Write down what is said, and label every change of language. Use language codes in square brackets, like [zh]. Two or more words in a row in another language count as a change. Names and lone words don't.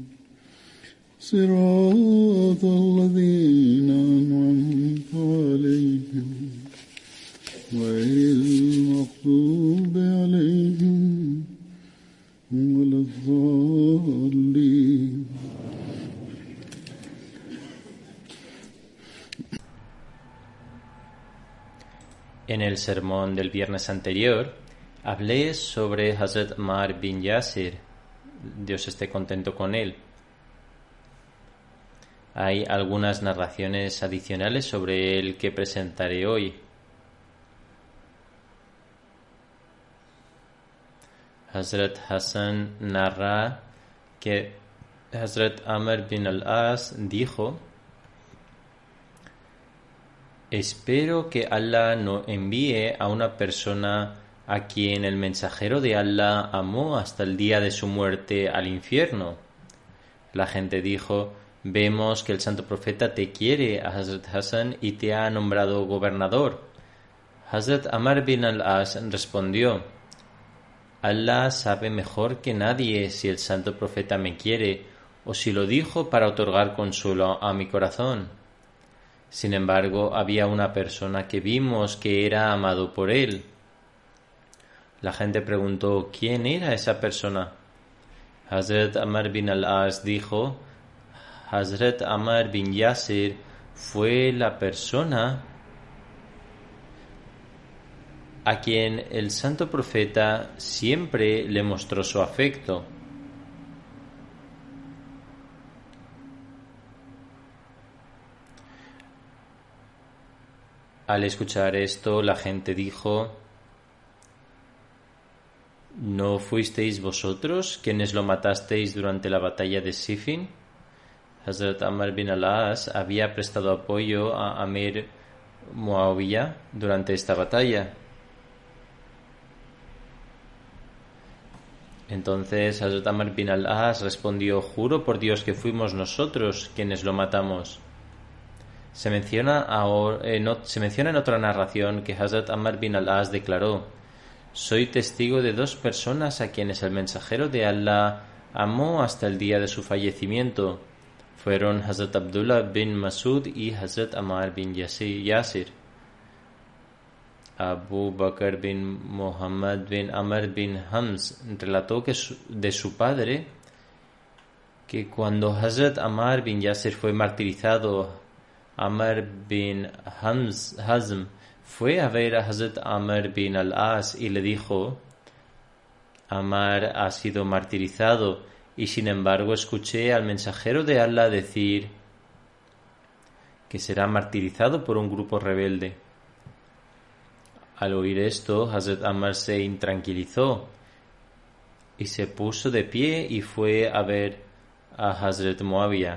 [ar] صراط الذين أنعمت عليهم غير المغضوب عليهم ولا الضالين. [es] En el sermón del viernes anterior hablé sobre Hazrat Ammar bin Yasir, Dios esté contento con él. Hay algunas narraciones adicionales sobre él que presentaré hoy. Hazrat Hassan narra que Hazrat Amr bin al-As dijo: espero que Allah no envíe a una persona a quien el mensajero de Allah amó hasta el día de su muerte al infierno. La gente dijo: vemos que el santo profeta te quiere, Hazrat Hassan, y te ha nombrado gobernador. Hazrat Amr bin al-As respondió: Allah sabe mejor que nadie si el santo profeta me quiere o si lo dijo para otorgar consuelo a mi corazón. Sin embargo, había una persona que vimos que era amado por él. La gente preguntó: ¿quién era esa persona? Hazrat Amr bin al-As dijo: Hazrat Ammar bin Yasir fue la persona a quien el santo profeta siempre le mostró su afecto. Al escuchar esto, la gente dijo: ¿no fuisteis vosotros quienes lo matasteis durante la batalla de Siffin? Hazrat Ammar bin al-As había prestado apoyo a Amir Muawiyah durante esta batalla. Entonces Hazrat Ammar bin al-As respondió: juro por Dios que fuimos nosotros quienes lo matamos. Se menciona en otra narración que Hazrat Ammar bin al-As declaró: soy testigo de dos personas a quienes el mensajero de Allah amó hasta el día de su fallecimiento. Fueron Hazrat Abdullah bin Masud y Hazrat Ammar bin Yasir. Abu Bakr bin Muhammad bin Amr bin Hams relató de su padre que cuando Hazrat Ammar bin Yasir fue martirizado, Amr bin Hazm fue a ver a Hazrat Ammar bin al-As y le dijo: Ammar ha sido martirizado y sin embargo escuché al mensajero de Allah decir que será martirizado por un grupo rebelde. Al oír esto, Hazrat Ammar se intranquilizó y se puso de pie y fue a ver a Hazrat Muawiyah.